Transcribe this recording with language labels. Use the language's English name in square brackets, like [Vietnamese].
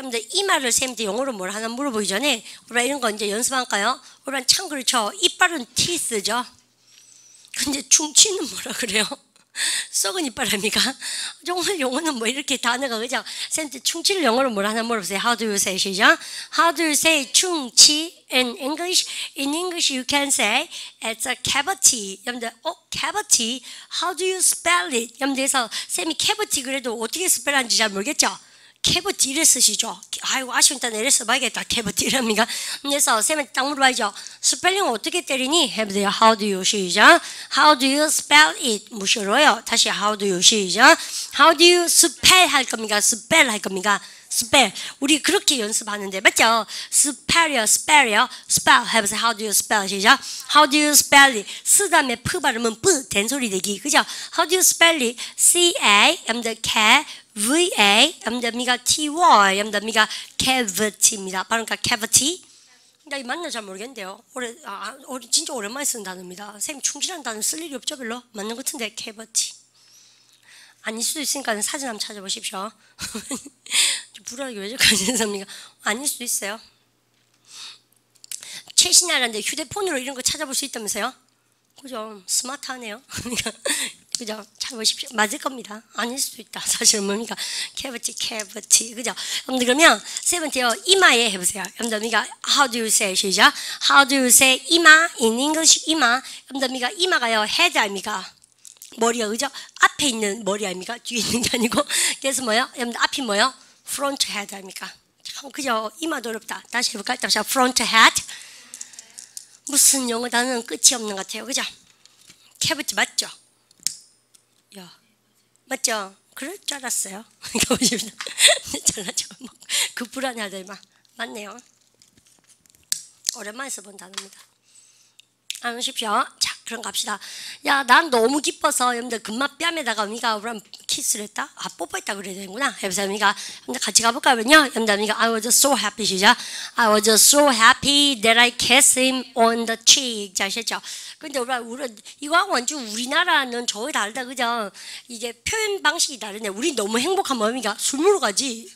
[Korean] 여러분들 이 말을 쌤한테 영어로 뭘 하나 물어보기 전에 우리가 이런 거 이제 연습할까요? 우리가 참 그렇죠. 이빨은 teeth죠. 근데 충치는 뭐라 그래요? 썩은 이빨입니까? 정말 영어는 뭐 이렇게 단어가 그죠? 쌤한테 충치를 영어로 뭘 하나 물어보세요. [English] How do you say 시작? How do you say 충치 in English? In English you can say it's a cavity. [Korean] 여러분들 cavity. [English] How do you spell it? [Korean] 여러분들에서 쌤이 cavity 그래도 어떻게 스펠하는지 잘 모르겠죠? 캐버티 이래 쓰시죠. 아이고 아쉬우니까 내려 써봐야겠다. 캐버티 이랍니까? 그래서 쌤한테 딱 물어봐야죠. 스펠링 어떻게 때리니? 해보세요. [English] How do you 시작? How do you spell it? [Korean] 무시로요. [English] 다시 How do you 시작? How do you spell [Korean] 할 겁니까? spell 할 겁니까? spell. 우리 그렇게 연습하는데 맞죠? spell이요. spell이요. spell 해보세요. [English] How do you spell 시작? How do you spell it? [Korean] 쓰 다음에 프 발음은 뿌 된소리 되기 그죠? [English] How do you spell it? C-A K V-A, 여러분들 T-Y, 여러분들 cavity입니다. [Korean] 그러니까 cavity. 나 이 맞나 잘 모르겠는데요. 진짜 오랜만에 쓰는 단어입니다. 선생님 충실한 단어 쓸 일이 없죠 별로? 맞는 것 같은데 cavity. 아닐 수도 있으니까 사진 한번 찾아보십시오. 좀 불안하게 왜 저렇게 하시는 아닐 수도 있어요. 최신이라는데 휴대폰으로 이런 거 찾아볼 수 있다면서요? 그죠? 스마트하네요. 그죠? 찾아보십시오. 맞을 겁니다. 아닐 수도 있다. 사실은 뭡니까? cavity. 그죠? 여러분들 그러면 세븐티요. 이마에 해보세요. [English] 여러분들 how do you say 시작? How do you say 이마? In English 이마. [Korean] 여러분들 이마가요. head 아닙니까? 머리요. 그죠? 앞에 있는 머리 아닙니까? 뒤에 있는 게 아니고. 그래서 뭐요? 여러분들 앞이 뭐요? [English] front head 아닙니까? [Korean] 참 그죠? 이마도 어렵다. 다시 해볼까요? [English] 다시 front head. [Korean] 무슨 영어 단어는 끝이 없는 것 같아요. 그죠? cavity 맞죠? 야, 맞죠? 그럴 줄 알았어요. 이거 보십시오. 잘나죠? 그 불안해하더니 맞네요. 오랜만에 써본 단어입니다. 안 오십시오. 자, 그럼 갑시다. 야, 난 너무 기뻐서 여러분들 금마 뺨에다가 우리가 우리 키스를 했다? 아, 뽀뽀했다 그래야 되는구나. 해보세요. 우리가 여러분들 같이 가볼까요? 여러분들 우리가 [English] I was so happy 시작. I was so happy that I kissed him on the cheek. [Korean] 자, 아셨죠? 근데 우리 이거 완전 우리나라는 저희 다르다 그죠? 이게 표현 방식이 다르네. 우리 너무 행복한 마음이가 술 먹으러 가지.